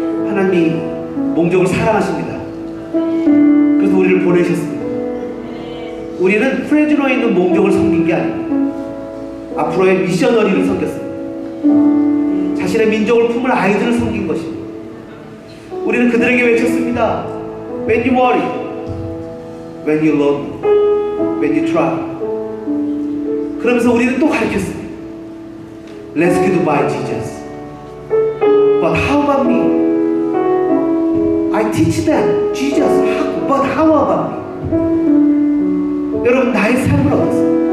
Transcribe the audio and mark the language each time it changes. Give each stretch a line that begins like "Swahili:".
Korean: 하나님이 몽족을 사랑하십니다. 그래서 우리를 보내셨습니다. 우리는 프레즈노에 있는 몽족을 섬긴 게 아니고 앞으로의 미셔너리를 섬겼습니다. 자신의 민족을 품을 아이들을 섬긴 것입니다. 우리는 그들에게 외쳤습니다.
English: When you worry, when you love, when you try.
Korean: 그러면서 우리는 또 가르쳤습니다.
English: Rescued by Jesus. But how about me? I teach them Jesus. But how about me?
Korean: 여러분, 나의 삶을 어떻습니까?